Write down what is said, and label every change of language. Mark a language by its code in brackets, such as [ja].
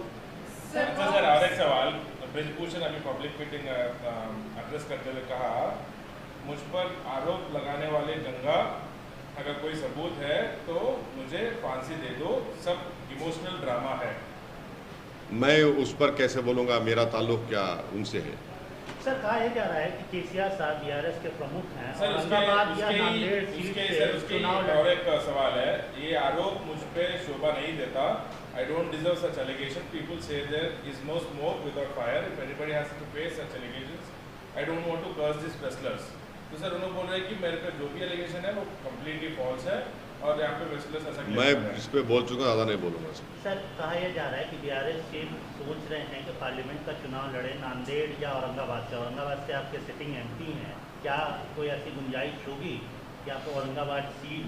[hi] अच्छा सर, और एक सवाल ब्रिजभूषण अभी पब्लिक मीटिंग एड्रेस करते हुए कहा, मुझ पर आरोप लगाने वाले गंगा, अगर कोई सबूत है तो मुझे फांसी दे दो, सब इमोशनल ड्रामा है। मैं उस पर कैसे बोलूंगा, मेरा ताल्लुक क्या उनसे है? सर कहा यह जा रहा है कि केसीआर साहब बीआरएस के प्रमुख हैं सर और उसके औरंगाबाद या नांदेड़ सीट से चुनाव और एक सवाल है, ये आरोप मुझ पे शोभा नहीं देता। [en] I don't deserve such allegation. People say there is no smoke without fire. If anybody has to face such allegations, I don't want to curse these wrestlers. [hi] तो सर उन्होंने बोल रहे हैं कि मेरे पे जो भी एलिगेशन है वो कम्प्लीटली फॉल्स है और यहाँ पे wrestlers ऐसा मैं इस पे बोल चुका, ज़्यादा नहीं बोलूंगा। सर कहा यह जा रहा है कि बीआरएस के सोच रहे हैं कि पार्लियामेंट का चुनाव लड़े नांदेड़ या औरंगाबाद से। औरंगाबाद से आपके सिटिंग एमपी हैं, क्या कोई ऐसी गुंजाइश होगी कि आपको औरंगाबाद सीट?